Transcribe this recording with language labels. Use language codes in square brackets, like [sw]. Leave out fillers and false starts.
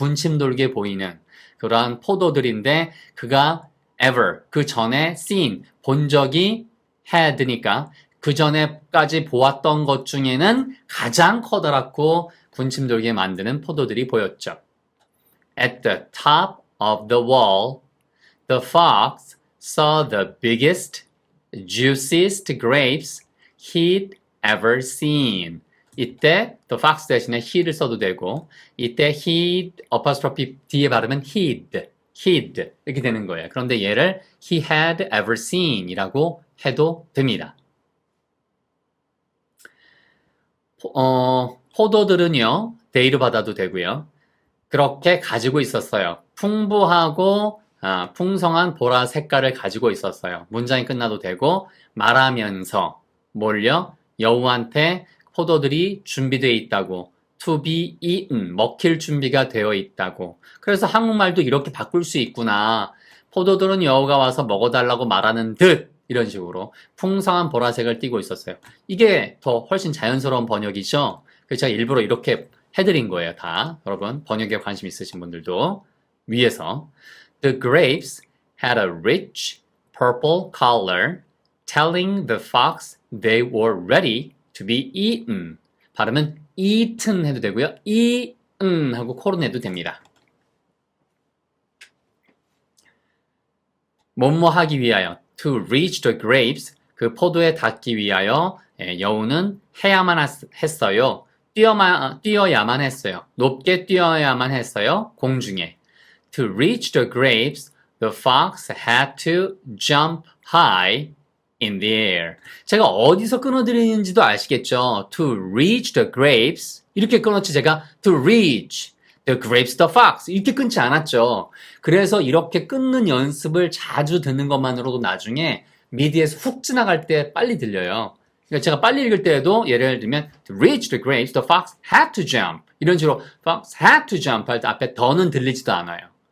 [ko] 군침 돌게 보이는 그러한 포도들인데, 그가 ever, 그 전에 seen, 본 적이 had니까, 그 전에까지 보았던 것 중에는 가장 커다랗고 군침 돌게 만드는 포도들이 보였죠. [en] At the top of the wall, the fox saw the biggest, juiciest grapes he'd ever seen. [ko] 이때 the fox 대신에 he'를 써도 되고, 이때 he apostrophe 뒤에 발음은 he'd 이렇게 되는 거예요. 그런데 얘를 [en] he had ever seen [ko] 이라고 해도 됩니다. 포도들은요, they로 받아도 되고요. 그렇게 가지고 있었어요. 풍부하고 풍성한 보라 색깔을 가지고 있었어요. 문장이 끝나도 되고, 말하면서 뭘요? 여우한테 포도들이 준비되어 있다고, [en] to be eaten, [ko] 먹힐 준비가 되어 있다고. 그래서 한국말도 이렇게 바꿀 수 있구나. 포도들은 여우가 와서 먹어달라고 말하는 듯, 이런 식으로 풍성한 보라색을 띠고 있었어요. 이게 더 훨씬 자연스러운 번역이죠. 그래서 제가 일부러 이렇게 해드린 거예요, 다. 여러분, 번역에 관심 있으신 분들도 위에서. [en] The grapes had a rich purple color, telling the fox they were ready to be eaten. [ko] 발음은 eaten 해도 되고요. eaten 하고 코로 내도 됩니다. 뭐뭐 하기 위하여, [en] to reach the grapes, [ko] 그 포도에 닿기 위하여 여우는 해야만 했어요. 뛰어야만 했어요. 높게 뛰어야만 했어요. 공중에. [en] To reach the grapes, the fox had to jump high in the air. [ko] 제가 어디서 끊어드리는지도 아시겠죠? [en] To reach the grapes, [ko] 이렇게 끊었지 제가 [en] to reach the grapes, the fox [ko] 이렇게 끊지 않았죠. 그래서 이렇게 끊는 연습을 자주 듣는 것만으로도 나중에 미디에서 훅 지나갈 때 빨리 들려요. 그러니까 제가 빨리 읽을 때에도 예를 들면 [en] to reach the grapes, the fox had to jump [ko] 이런 식으로 [en] fox had to jump [ko] 할 때 앞에 더는 들리지도 않아요.